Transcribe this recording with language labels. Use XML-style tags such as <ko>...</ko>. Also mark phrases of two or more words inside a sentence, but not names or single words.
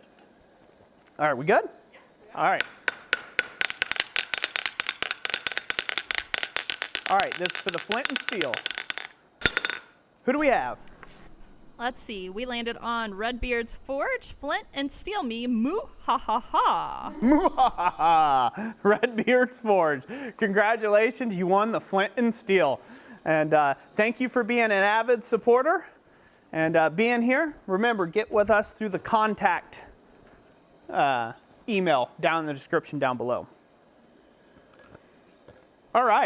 <en>All right, we good? Yeah. All right. All right, this is for the flint and steel. Who do we have? Let's see. We landed on Redbeard's Forge, Flint, and Steel Me. Moo ha ha ha. Moo ha ha ha. Redbeard's Forge. Congratulations, you won the Flint and Steel. And thank you for being an avid supporter and being here. Remember, get with us through the contact email down in the description down below. All right.</en>